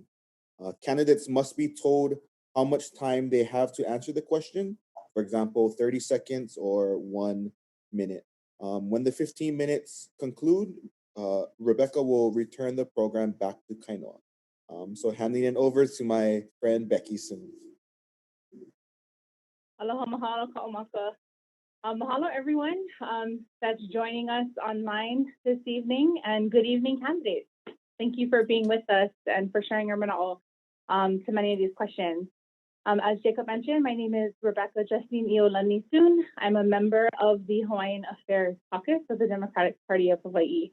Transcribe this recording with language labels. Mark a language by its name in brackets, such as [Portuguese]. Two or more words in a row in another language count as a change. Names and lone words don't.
[English] Candidates must be told how much time they have to answer the question. For example, 30 seconds or 1 minute. When the 15 minutes conclude, Rebecca will return the program back to Kainoa. So handing it over to my friend Becky soon. [Hawaiian] Aloha mahalo ka'omaka. [English] Mahalo everyone that's joining us online this evening, and good evening candidates. Thank you for being with us and for sharing your mana'o to many of these questions. As Jacob mentioned, my name is Rebecca Justine Iolani Soon. I'm a member of the Hawaiian Affairs Caucus of the Democratic Party of Hawaii.